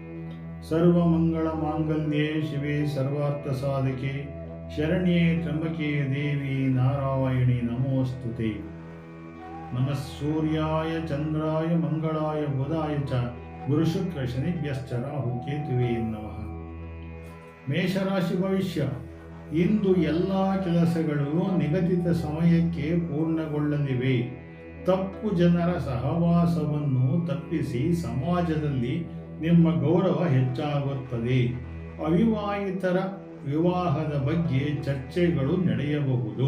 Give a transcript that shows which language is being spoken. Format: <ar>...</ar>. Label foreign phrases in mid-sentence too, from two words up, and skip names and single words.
<sa>सर्वमङ्गलमाङ्गल्ये शिवे सर्वार्थसाधके शरण्ये त्र्यम्बके देवी नारायणी नमोऽस्तुते। नमः सूर्याय चन्द्राय मंगलाय बुधाय च गुरुशुक्र शनिभ्यश्च राहुकेतुवे नमः।</sa> <kn>ಮೇಷರಾಶಿ ಭವಿಷ್ಯ. ಇಂದು ಎಲ್ಲ ಕೆಲಸಗಳು ನಿಗದಿತ ಸಮಯಕ್ಕೆ ಪೂರ್ಣಗೊಳ್ಳಲಿವೆ. ತಪ್ಪು ಜನರ ಸಹವಾಸವನ್ನು ತಪ್ಪಿಸಿ ಸಮಾಜದಲ್ಲಿ ನಿಮ್ಮ ಗೌರವ ಹೆಚ್ಚಾಗುತ್ತದೆ. ಅವಿವಾಹಿತರ ವಿವಾಹದ ಬಗ್ಗೆ ಚರ್ಚೆಗಳು ನಡೆಯಬಹುದು.</kn>